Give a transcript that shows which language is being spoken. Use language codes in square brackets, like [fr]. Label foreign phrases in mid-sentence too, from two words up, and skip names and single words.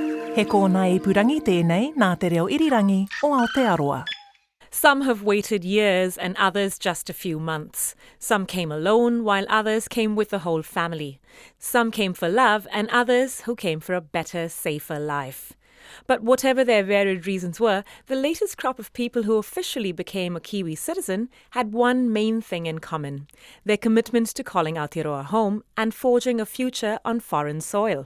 [mi] He kōna e purangi tēnei nā te reo irirangi o Aotearoa. [en] Some have waited years and others just a few months. Some came alone while others came with the whole family. Some came for love and others who came for a better, safer life. But whatever their varied reasons were, the latest crop of people who officially became a Kiwi citizen had one main thing in common: their commitment to calling Aotearoa home and forging a future on foreign soil.